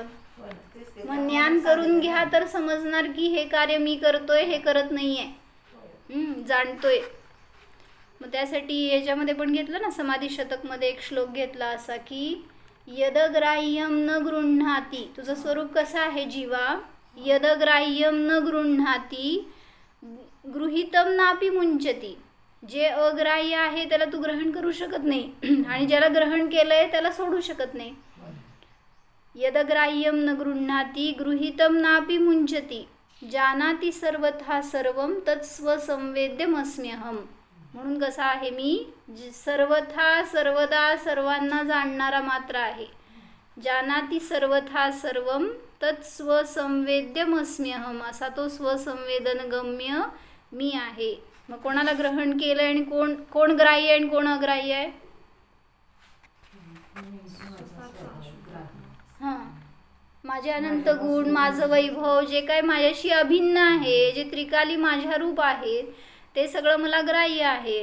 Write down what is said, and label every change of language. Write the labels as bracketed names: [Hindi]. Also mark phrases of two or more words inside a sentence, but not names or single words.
[Marathi] मग ज्ञान करून घ्या तर समजणार की हे कार्य मी करतोय, हे करत नाहीये, जाणतोय. मग त्यासाठी याच्यामध्ये पण घेतलं ना समाधी शतकमध्ये एक श्लोक घेतला असा की [Sanskrit] यदग्राह्यम न गृह्णाती, [Marathi] तुझं स्वरूप कसं आहे जीवा, [Sanskrit] यदग्राह्यम न गृह्णाती गृहीतम नापि मुंचती. [Marathi] जे अग्राह्य आहे त्याला तू ग्रहण करू शकत नाही आणि ज्याला ग्रहण केलंय त्याला सोडू शकत नाही. [Sanskrit] यदग्राह्यम न गृह्णाती गृहीतम नापि मुंचती जानाति सर्वथा सर्वम तत्स्वसंवेद्यमस्म्यहम. [Marathi] म्हणून कसा आहे मी सर्वथा सर्वदा सर्वांना जाणणारा मात्र आहे. [Sanskrit] जानाति सर्वथा सर्वम तत्स्वसंवेद्यमस्म्यहम, [Marathi] असा तो स्वसंवेदनगम्य मी आहे. मग कोणाला ग्रहण केलं आणि कोण ग्राह्य आणि कोण अग्राह्य आहे? माझे अनंत गुण, माझं वैभव, जे काय माझ्याशी अभिन्न आहे, जे त्रिकाली माझ्या रूप आहेत ते सगळं मला ग्राह्य आहे.